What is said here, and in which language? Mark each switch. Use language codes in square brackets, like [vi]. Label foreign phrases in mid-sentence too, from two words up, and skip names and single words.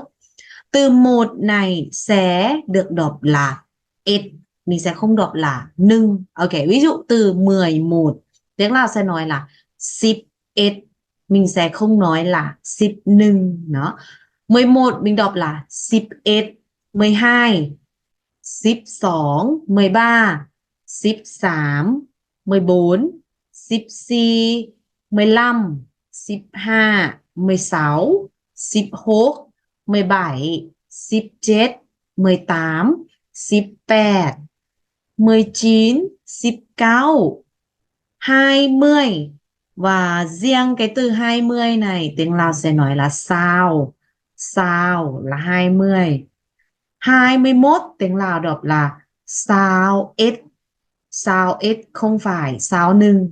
[vi] Từ một này sẽ được đọc là it. Mình sẽ không đọc là nưng. Ok, ví dụ từ 11 tiếng Lào sẽ nói là [lo] sip it. [vi] Mình sẽ không nói là [lo] sip nưng. [vi] Đó. 11 mình đọc là [lo] sip it. [vi] 12 sip 2, 13 sip 3, 14 sip 4, 15 sip 2, 16 sip 4, 17 sip 7, 18 sip 8, 19 sip 9, 20. Và riêng cái từ 20 này tiếng Lào sẽ nói là sao. Sao là 20. 21 tiếng Lào đọc là [lo] sao ít. Sao ít [vi] không phải [lo] sao nưng.